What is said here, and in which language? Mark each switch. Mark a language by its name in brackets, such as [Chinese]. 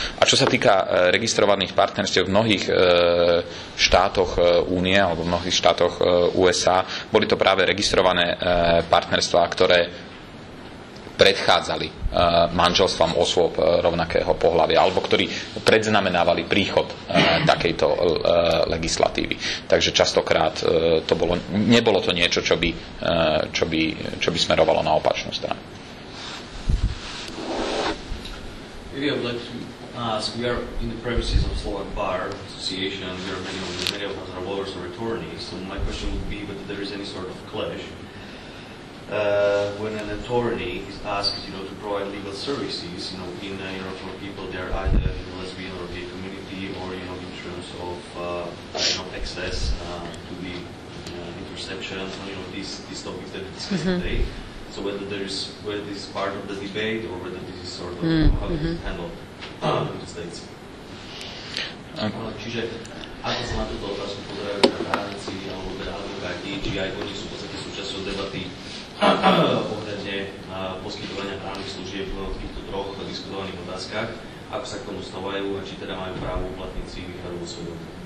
[Slovak] A čo sa týka registrovaných partnerstiev v mnohých štátoch Únie alebo v mnohých štátoch USA, boli to práve registrované partnerstvá, ktoré predchádzali manželstvám osôb rovnakého pohlavia, alebo ktorí predznamenávali príchod takejto legislatívy. Takže častokrát nebolo to niečo, čo by smerovalo na opačnú stranu. [English] Maybe I would like to ask, we are in the premises of Slovak Bar Association, and there are many of us are lawyers or attorneys, so my question would be whether there is any sort of clash when an attorney is asked, to provide legal services, for people they are either in the lesbian or gay community, or in terms of access to the interception, these topics that we discussed today. So whether this is part of the debate or whether this is sort of how it is handled in the States. [Slovak] Čiže ako sa na túto otázku pozerajú právnici alebo advokáti, či aj oni sú v podstate súčasťou debaty ohľadne poskytovania právnych služieb v týchto troch diskutovaných otázkach, ako sa k tomu stavajú a či teda majú právo uplatniť si výhradu vo svojom.